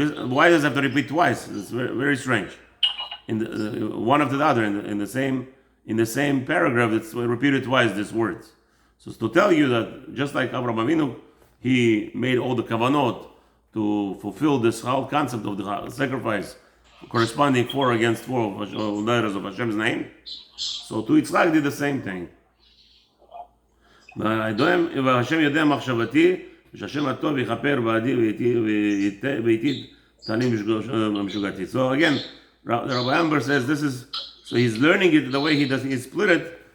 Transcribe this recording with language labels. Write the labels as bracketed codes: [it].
[en] Why does it have to repeat twice? It's very, very strange. One after the other in the same paragraph, it's repeated twice, these words. So it's to tell you that just like Avraham Avinu, he made all the kavanot to fulfill this whole concept of the sacrifice, corresponding 4 against 4 letters of Hashem's name. So to Yitzchak did the same thing. [he] והשם יודע מחשבתי, ושהשם הטוב יכפר בעדי וייטיב [en] So again, Rabbi Amber says this is, so he's learning it the way he does. He split it.